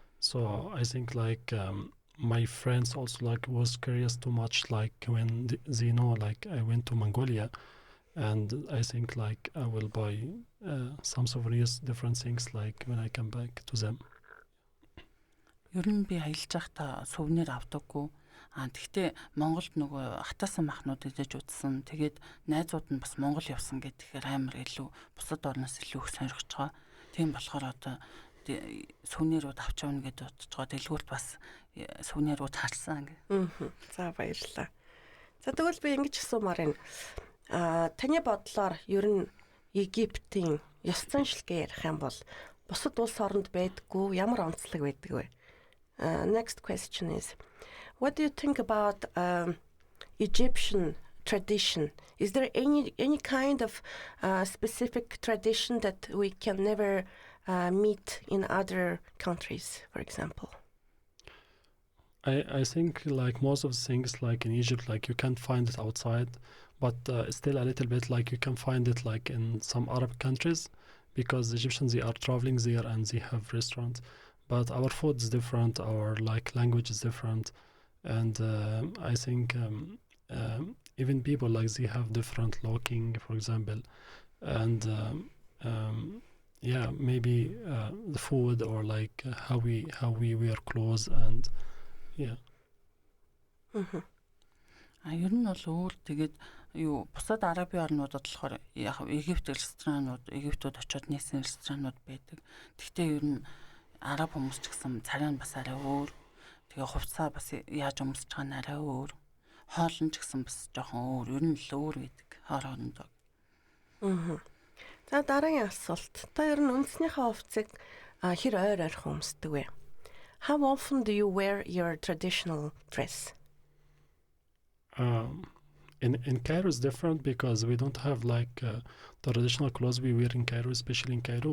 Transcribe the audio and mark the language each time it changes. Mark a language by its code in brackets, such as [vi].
[en] So I think like my friends also like was curious too much like when they know like I went to Mongolia. And I think like I will buy some souvenirs, different things like when I come back to them. [mn] Ер нь би аялж байхдаа сувенир авдаггүй. Тэгтээ Монголд нөгөө хатаасан махнууд идэж үзсэн. Тэгээд найзууд нь бас Монгол явсан гэхээр амар илүү бусад орноос илүү их сонирхож байгаа. Тийм болохоор одоо сүвнэрүүд авч явна гэдээ бодож байгаа. Дэлгүүрт бас сүвнэрүүд харсан гэ. За баярлалаа. За тэгвэл би ингэж асуумаар байна. Таны бодлоор ер нь Египтийн ёс заншилгээ ярих юм бол бусад улс оронд байдаггүй ямар онцлог байдаг вэ? [en] Next question is, what do you think about Egyptian tradition? Is there any kind of specific tradition that we can never meet in other countries, for example? I think like most of the things like in Egypt, like you can't find it outside, but still a little bit like you can find it like in some Arab countries, because Egyptians, they are traveling there and they have restaurants, but our food is different, our like language is different, and I think even people like they have different looking, for example, and yeah, maybe the food or like how we wear clothes and yeah. [mn] Ер нь бол өөр тэгээд юу бусад Арабын орнуудад болохоор яг Египт ресторанууд, Египтүүд очиод нээсэн ресторанууд байдаг. Гэхдээ ер нь Араб хүмүүс ч гэсэн царай нь бас арай өөр. Тэгээ хувцас бас яаж өмсөж байгаа нь арай өөр. Хоол нь ч гэсэн бас жоохон өөр. Ер нь л өөр байдаг хоорондоо. За дараагийн асуулт. Та ер нь үндэснийхээ хувцсыг хэр ойр ойрхон өмсдөг вэ? [en] How often do you wear your traditional dress? In Cairo is different because we don't have like the traditional clothes we wear in Cairo, especially in Cairo.